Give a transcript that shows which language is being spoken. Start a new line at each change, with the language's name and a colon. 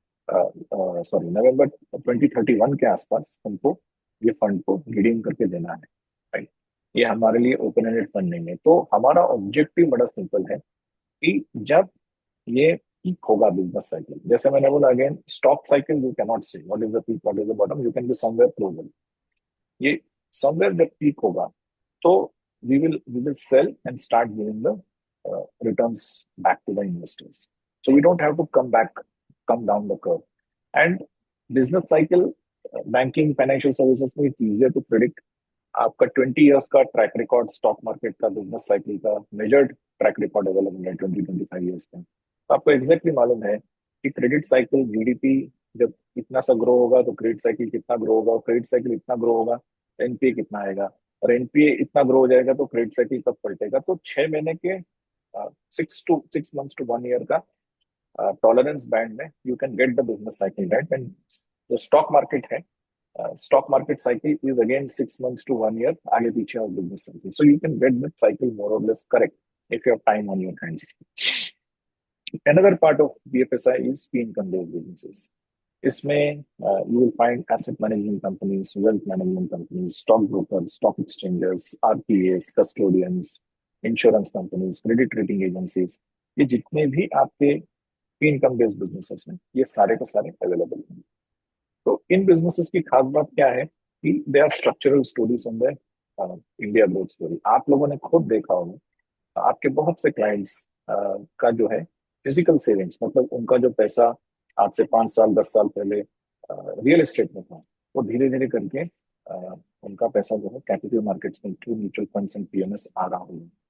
Hindi: नवंबर 2031 के आसपास हमको ये फंड को रिडीम करके देना है, राइट। ये हमारे लिए ओपन एंडेड फंड नहीं है। तो हमारा ऑब्जेक्टिव बड़ा सिंपल है कि जब ये पीक होगा बिजनेस साइकिल, जैसे मैंने बोला again, stock cycle
English: You can not say what is the peak, what is the bottom, you can be somewhere closer.
Hindi: ये समवेयर जब पीक होगा तो
English: we will sell and start giving the returns back to the investors. So we don't have to come down the curve. And business cycle, banking, financial services में it's easier to predict.
Hindi: आपका 20 years का track record stock market का, business cycle का measured track record available है 20-25 years का। तो आपको exactly मालूम है कि क्रेडिट साइकिल, जीडीपी जब इतना सा ग्रो होगा तो क्रेडिट साइकिल कितना ग्रो होगा, और क्रेडिट साइकिल इतना ग्रो होगा तो एनपीए कितना आएगा, और एनपीए इतना ग्रो हो जाएगा तो क्रेडिट साइकिल कब पलटेगा। तो 6 महीने के 6 months to 1 year का टॉलरेंस बैंड में
English: You can get the business cycle right.
Hindi: And जो स्टॉक मार्केट है,
English: stock market cycle is again 6 months to 1 year
Hindi: आगे पीछे
English: of business cycle. So you can get that cycle more or less correct if you have time on your hands. Another part of BFSI is fee income based businesses. इसमें you will find asset management companies, wealth management companies, stock brokers, stock exchanges, RPAs, custodians, insurance companies, credit rating agencies.
Hindi: ये जितने भी आपके fee income based businesses हैं, ये सारे के सारे available हैं। तो इन बिजनेसेस की खास बात क्या है कि
English: They are structural stories on the India growth story.
Hindi: आप लोगों ने खुद देखा होगा आपके बहुत से क्लाइंट्स का जो है फिजिकल सेविंग्स, मतलब उनका जो पैसा आज से 5 साल 10 साल पहले रियल एस्टेट में था, वो धीरे धीरे करके उनका पैसा जो है कैपिटल मार्केट्स में through mutual funds and PMS आ रहा है।